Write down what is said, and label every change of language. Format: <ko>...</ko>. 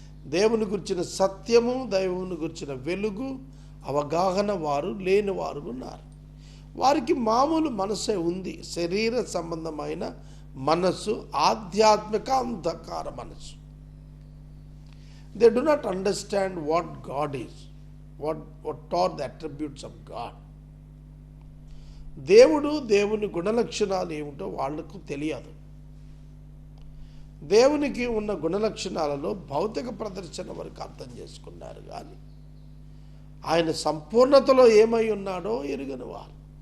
<te>దేవుని గురించిన సత్యము, దేవుని గురించిన వెలుగు అవగాహన వారు లేని వారు ఉన్నారు. వారికి మామూలు మనసే ఉంది, శరీర సంబంధమైన మనస్సు, ఆధ్యాత్మిక అంధకార మనస్సు.</te> <en>They do not understand what God is, what are the attributes of God.</en> <te>దేవుని గుణలక్షణాలు ఏమిటో వాళ్లకు తెలియదు. దేవునికి ఉన్న గుణలక్షణాలలో భౌతిక ప్రదర్శన వరకు అర్థం చేసుకున్నారు, కానీ ఆయన సంపూర్ణతలో ఏమై ఉన్నాడో ఎరుగని వారు.</te>